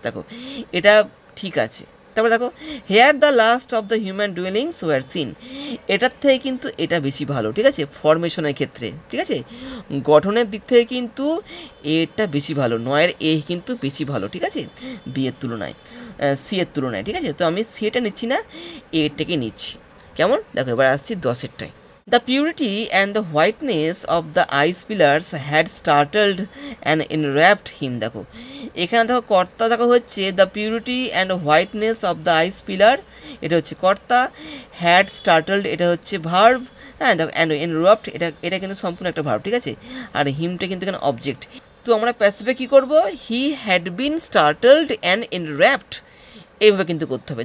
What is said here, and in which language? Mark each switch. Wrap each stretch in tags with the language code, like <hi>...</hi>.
<bn>দেখো এটা ঠিক আছে। তারপরে দেখো</bn> <en>here the last of the human dwellings were seen,</en> <bn>এটার থেকে কিন্তু এটা বেশি ভালো, ঠিক আছে, ফরমেশনের ক্ষেত্রে, ঠিক আছে, গঠনের দিক থেকে কিন্তু এটা বেশি ভালো, নয়ের এ কিন্তু বেশি ভালো, ঠিক আছে, বি এর তুলনায়, সি এর তুলনায়, ঠিক আছে, তো আমি সি এটা নিচ্ছি না, এটাকে নিচ্ছি। কেমন, দেখো এবার আসছি 10-এরটায়।</bn> <en>The purity and the whiteness of the ice pillars had startled and enwrapped him.</en> <bn>দেখো এখানে দেখো কর্তা দেখো হচ্ছে</bn> <en>the purity and whiteness of the ice pillar,</en> <bn>এটা হচ্ছে কর্তা, হ্যাড স্টার্টলড এটা হচ্ছে ভার্ব, হ্যাঁ দেখো অ্যান্ড এনরাপ্ট এটা কিন্তু সম্পূর্ণ একটা ভার্ব, ঠিক আছে, আর হিমটা কিন্তু এখানে অবজেক্ট। তো আমরা প্যাসিভে কী করবো,</bn> <en>he had been startled and enrapt,</en> <bn>এইভাবে কিন্তু করতে হবে।</bn>